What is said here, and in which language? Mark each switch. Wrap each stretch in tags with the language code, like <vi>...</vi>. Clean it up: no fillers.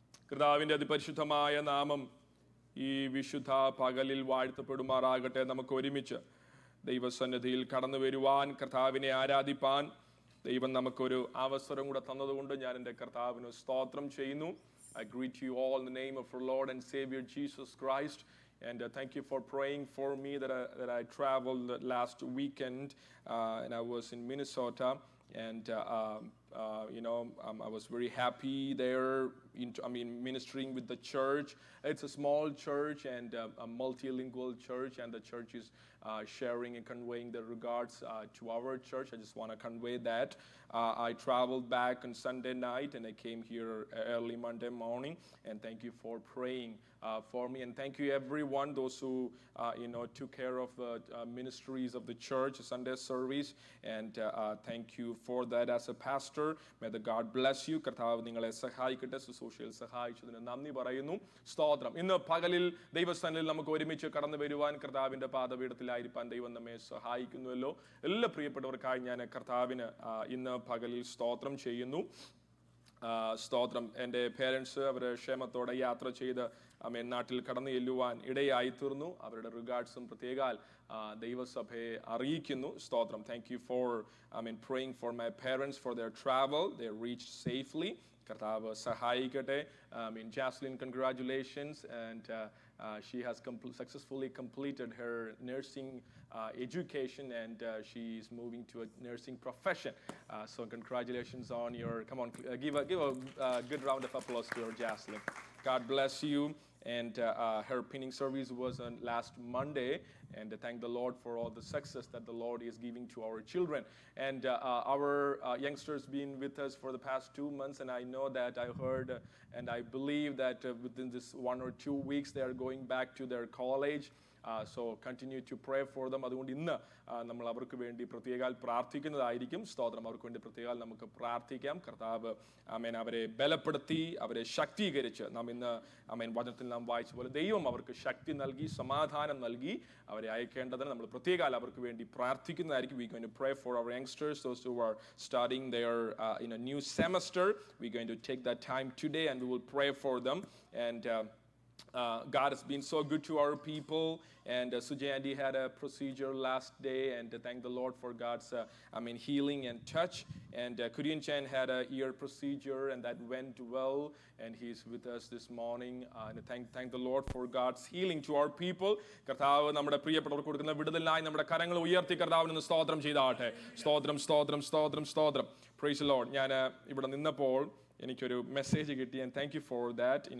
<ml>കർത്താവിന്റെ അതിപരിശുദ്ധമായ നാമം ഈ വിശുദ്ധ പകലിൽ വാഴ്ത്തപ്പെടുമാറാകട്ടെ. നമുക്ക് ഒരുമിച്ച് ദൈവസന്നിധിയിൽ കടന്നു വരുവാൻ, കർത്താവിനെ ആരാധിപ്പാൻ ദൈവം നമുക്കൊരു അവസരം കൂടെ തന്നതുകൊണ്ട് ഞാൻ എൻ്റെ കർത്താവിന് സ്തോത്രം ചെയ്യുന്നു.</ml> <en>I greet you all in the name of our Lord and Savior Jesus Christ. And thank you for praying for me that I traveled last weekend and I was in Minnesota. And I was very happy there. Ministering with the church. It's a small church and a multilingual church, and the church is sharing and conveying the regards to our church. I just want to convey that. I traveled back on Sunday night and I came here early Monday morning. And thank you for praying for me. And thank you everyone, those who took care of the ministries of the church, Sunday service. And thank you for that as a pastor. May the God bless you.</en> <ml>കർത്താവ് നിങ്ങളെ സഹായിക്കട്ടെ. ശുശ്രൂഷയിൽ സഹായിച്ചതിന് നന്ദി പറയുന്നു. സ്തോത്രം. ഇന്ന് പകലിൽ ദൈവസ്ഥാനിൽ നമുക്ക് ഒരുമിച്ച് കടന്നു വരുവാൻ, കർത്താവിന്റെ പാദപീഠത്തിലായിരിക്കാൻ ദൈവം നമ്മെ സഹായിക്കുന്നുവല്ലോ. എല്ലാ പ്രിയപ്പെട്ടവർക്കായി ഞാൻ കർത്താവിന് ഇന്ന് പകലിൽ സ്തോത്രം ചെയ്യുന്നു. സ്തോത്രം. എൻ്റെ പേരൻസ് അവർ ക്ഷേമത്തോടെ യാത്ര ചെയ്ത് നാട്ടിൽ കടന്നു ചെല്ലുവാൻ ഇടയായി തീർന്നു. അവരുടെ റിഗാർഡ്സും പ്രത്യേകാൽ ദൈവസഭയെ അറിയിക്കുന്നു. സ്തോത്രം.</ml> <en>Thank you for praying for my parents for their travel. They reached safely.</en> <ml>കർത്താവ് സഹായിക്കട്ടെ.</ml> <en>Jaslyn, congratulations. And she has successfully completed her nursing education and she is moving to a nursing profession. So congratulations on your, come on, give a good round of applause to her, Jaslyn. God bless you. And her pinning service was on last Monday. And thank the Lord for all the success that the Lord is giving to our children. And our youngsters been with us for the past 2 months. And I know that I heard and I believe that within this 1 or 2 weeks they are going back to their college. So continue to pray for them.</en> <ml>അതുകൊണ്ട് ഇന്ന് നമ്മൾ അവർക്ക് വേണ്ടി പ്രത്യേകാൽ പ്രാർത്ഥിക്കുന്നതായിരിക്കും. സ്തോത്രം. അവർക്ക് വേണ്ടി പ്രത്യേകാൽ നമുക്ക് പ്രാർത്ഥിക്കാം. കർത്താവ് ആമേൻ അവരെ ബലപ്പെടുത്തി അവരെ ശക്തീകരിച്ച് നാം ഇന്ന് ആമേൻ വചനത്തിൽ നാം വായിച്ച പോലെ ദൈവം അവർക്ക് ശക്തി നൽകി സമാധാനം നൽകി അവരെ അയക്കേണ്ടതിന് നമ്മൾ പ്രത്യേകാൽ അവർക്ക് വേണ്ടി പ്രാർത്ഥിക്കുന്നതായിരിക്കും.</ml> <en>We going to pray for our youngsters, those who are starting their in a new semester. We're going to take that time today and we will pray for them. And God has been so good to our people, and Sujay Andy had a procedure last day, and thank the Lord for God's healing and touch. And Kurian Chan had a ear procedure, and that went well, and he's with us this morning. And thank the Lord for God's healing to our people.</en> <ml>കർത്താവ് നമ്മുടെ പ്രിയപ്പെട്ടവർക്ക് കൊടുക്കുന്ന വിടുതലിനായി നമ്മുടെ കരങ്ങൾ ഉയർത്തി കർത്താവിന് സ്തോത്രം ചെയ്താട്ടെ. സ്തോത്രം സ്തോത്രം സ്തോത്രം സ്തോത്രം.</ml> <en>Praise the Lord.</en> <ml>ഞാൻ ഇവിടെ നിന്നപ്പോൾ എനിക്കൊരു മെസ്സേജ് കിട്ടി,</ml> <en>and thank you for that.</en>